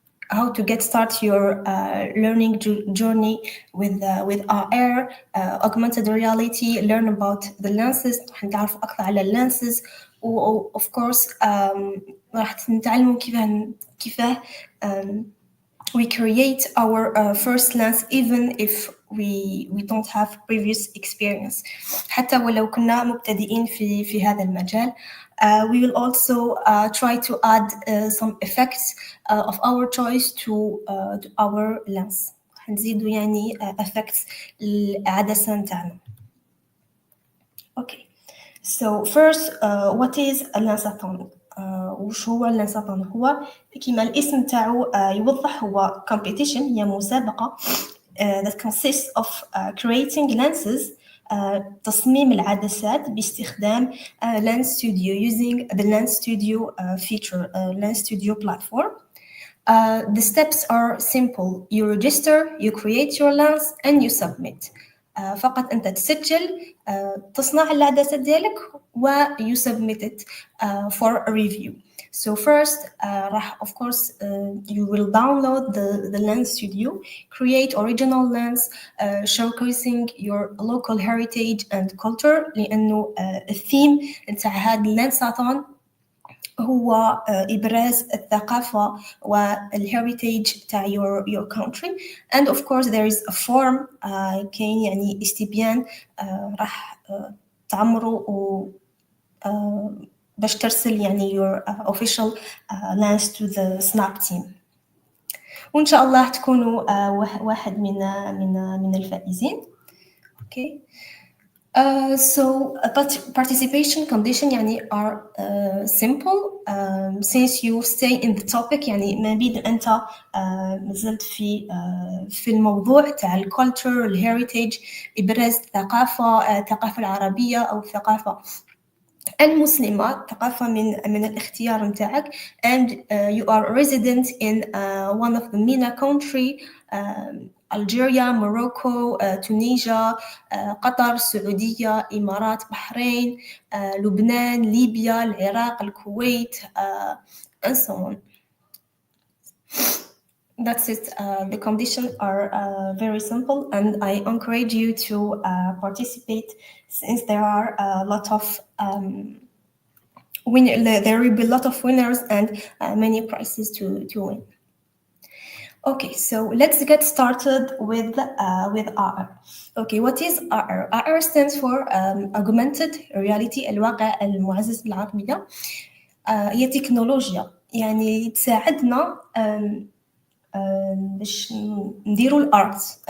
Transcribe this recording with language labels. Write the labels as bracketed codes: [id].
[en] How to get start your learning journey with AR, augmented reality, learn about the lenses, [ar] راح نتعرف أكثر على [en] lenses, و of course [ar] راح نتعلموا كيفاه [en] we create our first lens even if we don't have previous experience. [ar] حتى ولو كنا مبتدئين في هذا المجال. [en] We will also try to add some effects of our choice to our lens. [ar] نزيدوا يعني effects العدسة نتاعنا. [en] Okay. So first, what is a Lensathon? [ar] وش هو اللانساثون؟ هو كما الاسم تاعو يوضح، هو [en] competition، [ar] هي مسابقة [en] that consists of creating lenses، [ar] تصميم العدسات باستخدام [en] Lens Studio using the Lens Studio feature, Lens Studio platform. The steps are simple. You register, you create your lens and you submit. [ar] فقط أنت تسجل، تصنع العدسة ديالك و [en] you submit it for a review. So first, of course, you will download the Lens Studio, create original lens, showcasing your local heritage and culture، [ar] لأنه الثيم نتاع هذا اللانساثون هو إبراز الثقافة والهيريتاج تاع [en] your country. And of course there is a form [ar] كاين يعني استبيان راح تعمروا و باش ترسل يعني [en] your official lens to the snap team. [ar] وإن شاء الله تكونوا واحد من الفائزين. [en] Okay. So participation condition يعني are simple since you stay in the topic. [ar] يعني ما بين أنت نزلت في الموضوع تاع culture الهيريتاج، إبراز الثقافة العربية أو الثقافة المسلمة، ثقافة من الاختيار متاعك. [en] and you are resident in one of the MENA country, Algeria, Morocco, Tunisia, قطر، السعودية، إمارات، بحرين، لبنان، ليبيا، العراق، الكويت, and so on. That's it. The conditions are very simple, and I encourage you to participate since there are a lot of there will be a lot of winners and many prizes to win. Okay, so let's get started with AR. Okay, what is AR? AR stands for augmented reality، [ar] الواقع المعزز بالعربية. هي تكنولوجيا يعني تساعدنا باش نديروا الارت.